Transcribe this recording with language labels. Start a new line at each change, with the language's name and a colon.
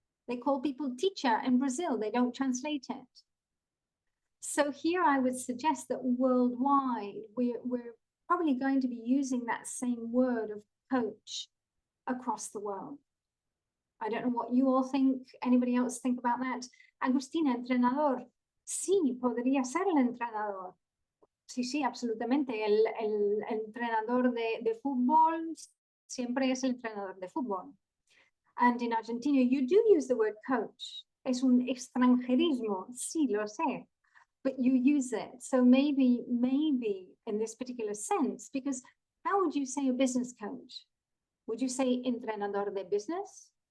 English: They call people teacher. In Brazil, they don't translate it. So here I would suggest that worldwide, we're probably going to be using that same word of coach across the world. I don't know what you all think, anybody else think about that.
Spanish: Agustina, entrenador. Sí, podría ser el entrenador. Sí, sí, absolutamente. El entrenador de fútbol siempre es el entrenador de fútbol.
English: And in Argentina, you do use the word coach.
Spanish: Es un extranjerismo, sí, lo sé.
English: But you use it. So maybe in this particular sense, because how would you say a business coach? Would you say
Spanish: entrenador de
English: business?